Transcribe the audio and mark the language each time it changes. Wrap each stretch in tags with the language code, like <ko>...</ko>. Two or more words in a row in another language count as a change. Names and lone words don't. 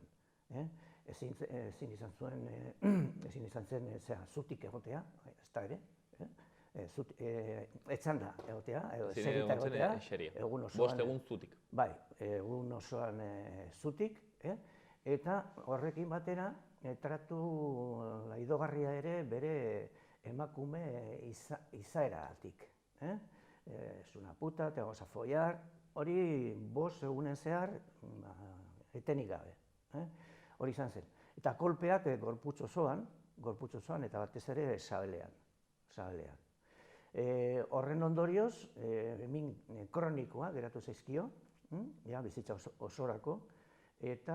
<eu>Ezin izan zen zutik egotea, ez da ere, etzanda egotea, edo eserita egotea, egun osoan. 5 egun zutik. Bai, egun osoan zutik, eta horrekin batera tratu laidogarria ere bere emakume izaeratik.</eu> <es>Es una puta, te vamos a follar,</es> <eu>hori 5 egunen zehar etenik gabe. Hori izan zen. Eta kolpeak gorputz osoan eta batez ere sabelean. Horren ondorioz, min kronikoa geratu zaizkio, bizitza osorako, eta</eu>